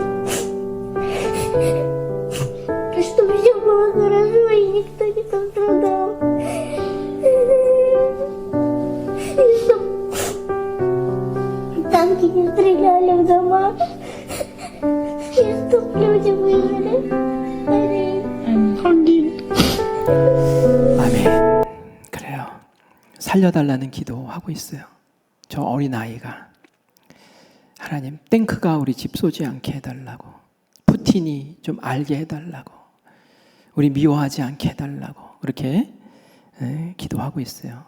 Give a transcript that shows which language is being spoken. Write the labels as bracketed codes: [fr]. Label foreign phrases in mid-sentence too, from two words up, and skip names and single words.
[ru] Чтобы все было хорошо и никто не пострадал. И чтобы танки не стреляли в дома. И чтобы люди выжили. Аминь. [ko] 아멘. 그래요. 살려달라는 기도하고 있어요. 저 어린아이가 하나님 탱크가 우리 집 쏘지 않게 해달라고, 푸틴이 좀 알게 해달라고, 우리 미워하지 않게 해달라고 그렇게 기도하고 있어요.